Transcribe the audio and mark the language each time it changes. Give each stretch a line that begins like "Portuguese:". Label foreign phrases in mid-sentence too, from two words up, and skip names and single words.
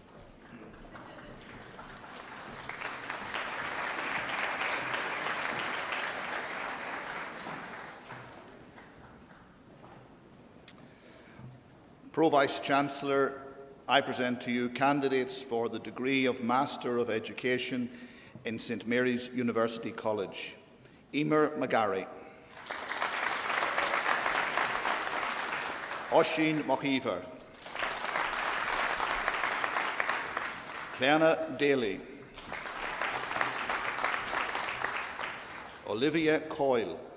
English: Pro-Vice-Chancellor, I present to you candidates for the degree of Master of Education in St Mary's University College. Emer McGarry. Oisín Mohiver. Cleanna Daly. Olivia Coyle.